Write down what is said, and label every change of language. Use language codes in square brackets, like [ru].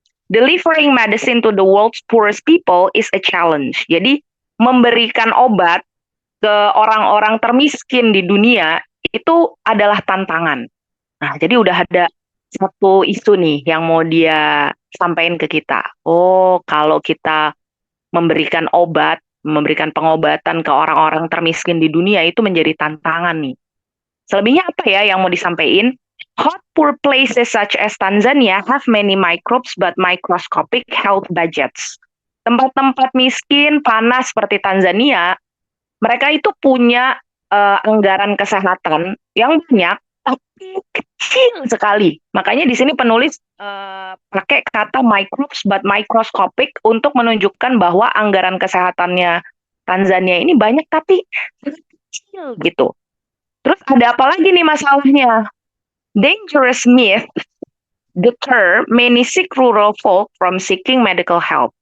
[en] Delivering medicine to the world's poorest people is a challenge. [id] Jadi, memberikan obat ke orang-orang termiskin di dunia itu adalah tantangan. Nah, jadi udah ada satu isu nih yang mau dia sampaikan ke kita. Oh, kalau kita memberikan obat, memberikan pengobatan ke orang-orang termiskin di dunia itu menjadi tantangan nih. Selebihnya apa ya yang mau disampaikan? [en] Hot poor places such as Tanzania have many microbes but microscopic health budgets. [id] Tempat-tempat miskin, panas seperti Tanzania, mereka itu punya anggaran kesehatan yang banyak, tapi kecil sekali. Makanya di sini penulis pakai kata [en] microbes but microscopic [id] untuk menunjukkan bahwa anggaran kesehatannya Tanzania ini banyak tapi kecil gitu. Terus ada apa lagi nih masalahnya? [en] Dangerous myth deter many sick rural folk from seeking medical help.